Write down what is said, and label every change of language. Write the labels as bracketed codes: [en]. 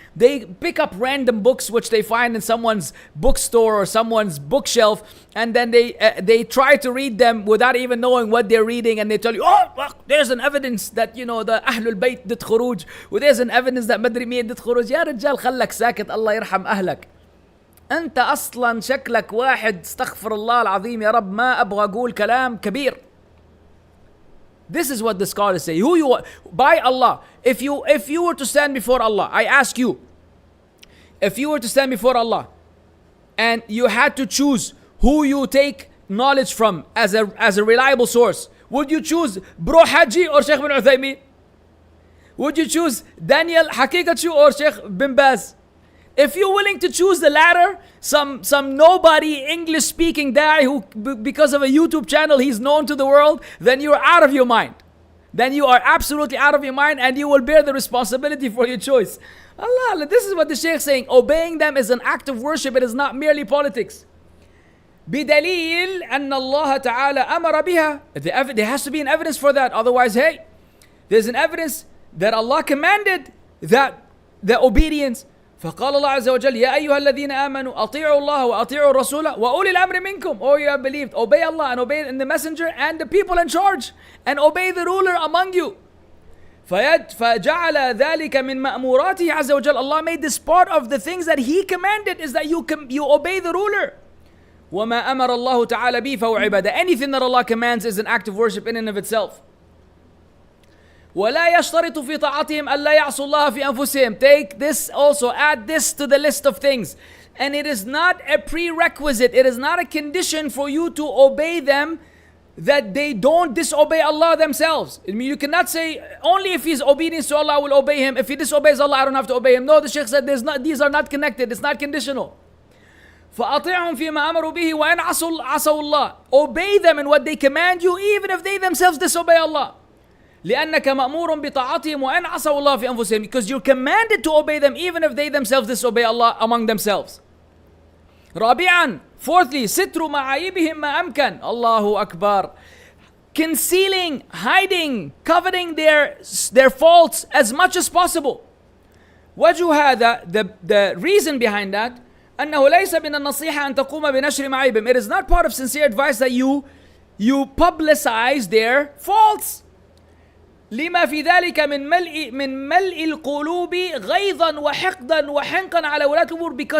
[en] They pick up random books which they find in someone's bookstore or someone's bookshelf, and then they try to read them without even knowing what they're reading, and they tell you, oh, look, there's an evidence that, the Ahlul Bayt did khuruj, or there's an evidence that Madri Miyad did khuruj. [ar] Ya Rajal, khallak sakit, Allah yarham ahlak. أنت أصلا شكلك واحد استغفر الله العظيم يا رب ما أبغى أقول كلام كبير. [en] This is what the scholars say. Who you are, by Allah, if you were to stand before Allah, I ask you, if you were to stand before Allah and you had to choose who you take knowledge from as a reliable source, would you choose Bro Hajji or Sheikh bin Uthaymeen? Would you choose Daniel Hakikachu or Sheikh bin Baaz? If you're willing to choose the latter, some nobody English speaking guy who because of a YouTube channel he's known to the world, then you're out of your mind. Then you are absolutely out of your mind, and you will bear the responsibility for your choice. Allah, this is what the Shaykh is saying. Obeying them is an act of worship. It is not merely politics. [ar] بدليل أن الله تعالى أمر بها. [en] There has to be an evidence for that. Otherwise, hey, there's an evidence that Allah commanded that the obedience. [ar] فقال الله عز وجل يا أيها الذين آمنوا أطيعوا الله وأطيعوا الرسول وأولي الأمر منكم. [en] Oh, you have believed, obey Allah and obey the messenger and the people in charge, and obey the ruler among you. [ar] فجعل ذلك من مأموراته عز وجل. [en] Allah made this part of the things that He commanded, is that you obey the ruler. [ar] وما أمر الله تعالى به فهو عبادة. [en] Anything that Allah commands is an act of worship in and of itself. [ar] ولا يشترط في طاعتهم ألا يعصوا الله في أنفسهم. [en] Take this also, add this to the list of things. And it is not a prerequisite, it is not a condition for you to obey them that they don't disobey Allah themselves. I mean, you cannot say, only if he's obedience to Allah I will obey him. If he disobeys Allah I don't have to obey him. No, the Shaykh said these are not connected, it's not conditional. [ar] فأطيعهم فيما أمروا به وإن عصوا الله. [en] Obey them in what they command you, even if they themselves disobey Allah. [ar] لأنك مأمور بطاعتهم وإن عصوا الله في أنفسهم. [en] Because you're commanded to obey them even if they themselves disobey Allah among themselves. [ar] رابعا, [en] fourthly, [ar] ستر معايبهم ما أمكن. Allahu Akbar. [en] Concealing, hiding, coveting their faults as much as possible. [ar] وجه هذا, [en] the reason behind that, [ar] أنه ليس من النصيحة أن تقوم بنشر معايبهم. [en] It is not part of sincere advice that you publicize their faults. [ar] لما في ذلك من ملء القلوب غيظا وحقدا وحنقا على ولاة الأمور.